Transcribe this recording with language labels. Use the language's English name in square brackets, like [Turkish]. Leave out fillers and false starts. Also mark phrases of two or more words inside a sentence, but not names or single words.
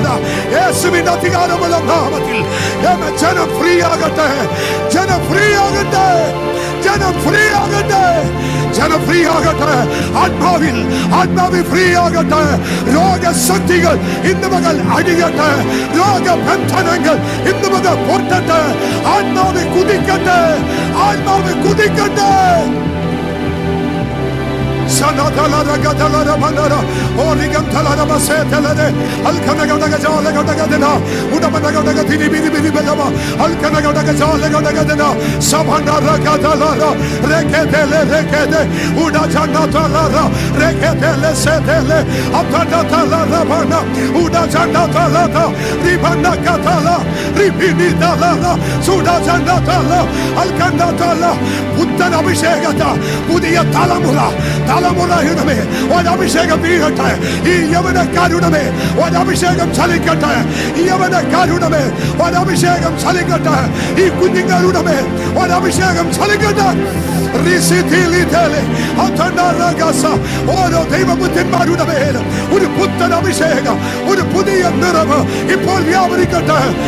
[Malayalam] യേശുവിന്റെ അധികാരമുള്ള നാമത്തിൽ ജനം ഫ്രീ ആകട്ടെ, ജനം ഫ്രീ ആകട്ടെ, ജനം ഫ്രീ ആകട്ടെ, ജനം ഫ്രീ ആകട്ടെ. ആത്മാവിൽ, ആത്മാവിൽ ഫ്രീ ആകട്ടെ. രോഗശക്തികൾ ഇന്ന് മകൾ അടിയട്ടെ, രോഗബന്ധനങ്ങൾ ഇന്ന് മകൾ പൊട്ടട്ടെ. ആത്മാവിൽ കുതിക്കട്ടെ, ആത്മാവിൽ കുതിക്കട്ടെ. Sanatala gadala manara origam thala basetelade alkanagadaga jalagadagana udamanagadagana biri biri belama alkanagadaga jalagadagana sabhanara gadala reketele rekete udajanatala reketele setele atanatala bana udajanatala ribana katala ribinitala sudajanatala alkanatala uttana abhishekata pudiya talamura തലമുറയുടെ മേൽ ഒരഭിഷേകം വീഴട്ടെ. ഈ യവനക്കാരുടെ മേൽ ഒരഭിഷേകം ചലിക്കട്ടെ. ഈ യവനക്കാരുടെ മേൽ ഒരഭിഷേകം ചലിക്കട്ടെ. ഈ കുഞ്ഞുങ്ങളുടെ മേൽ ഒരഭിഷേകം ചലിക്കട്ടെ. ഓരോ ദൈവപുത്രന്മാരുടെ മേൽ ഒരു പുത്തൻ അഭിഷേകം, ഒരു പുതിയ നിറവ് ഇപ്പോൾ വ്യാപരിക്കട്ടെ.